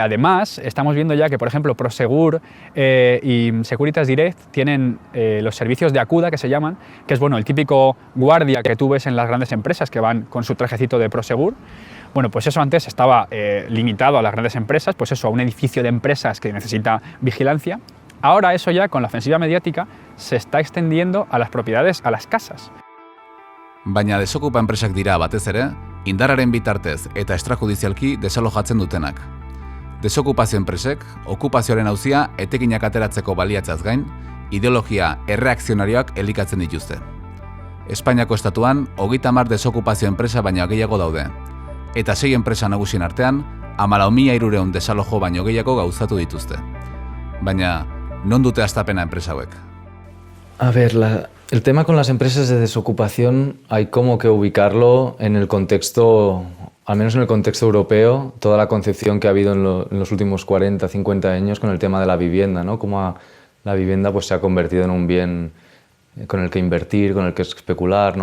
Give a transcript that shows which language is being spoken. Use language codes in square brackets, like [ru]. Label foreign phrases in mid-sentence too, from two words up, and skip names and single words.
[es] Además, estamos viendo ya que, por ejemplo, Prosegur y Securitas Direct tienen los servicios de Acuda, que se llaman, que es, bueno, el típico guardia que tú ves en las grandes empresas que van con su trajecito de Prosegur. Bueno, pues eso antes estaba limitado a las grandes empresas, pues eso, a un edificio de empresas que necesita vigilancia. Ahora eso ya, con la ofensiva mediática, se está extendiendo a las propiedades, a las casas. [eu] Baina desokupa enpresak dira batez ere, indarraren bitartez eta extrajudizialki desalojatzen dutenak. Desokupazio enpresek, okupazioaren auzia etekinak ateratzeko baliatzeaz gain, ideologia erreakzionarioak elikatzen dituzte. Espainiako estatuan, 30 desokupazio enpresa baino gehiago daude, eta 6 enpresa nagusien artean, 14.300 desalojo baino gehiago gauzatu dituzte. Baina, non dute hastapena enpresa hauek? [es] A ver, el tema con las empresas de desocupación hay como que ubicarlo en el contexto, al menos en el contexto europeo, toda la concepción que ha habido en los últimos 40, 50 años con el tema de la vivienda, ¿no? Cómo la vivienda pues, se ha convertido en un bien con el que invertir, con el que especular, ¿no?